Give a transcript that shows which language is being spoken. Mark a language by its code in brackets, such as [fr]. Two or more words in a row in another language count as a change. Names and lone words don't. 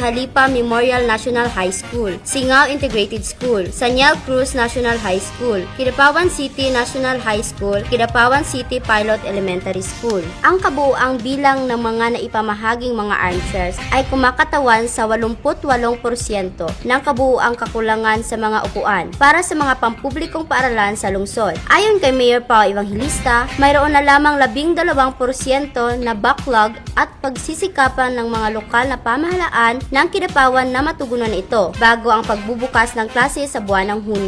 [tl] Halipa Memorial National High School, Singao Integrated School, Sanyal Cruz National High School, Kidapawan City National High School, Kidapawan City Pilot Elementary School. Ang kabuuang bilang ng mga naipamahaging mga armchairs ay kumakatawan sa 88% ng kabuuang kakulangan sa mga upuan para sa mga pampublikong paaralan sa lungsod. Ayon kay Mayor Pao Evangelista, mayroon na lamang 12% na backlog at pagsisikapan ng mga lokal na pamahalaan ng Kidapawan na matugunan ito bago ang pagbubukas ng klase sa buwan ng Hunyo.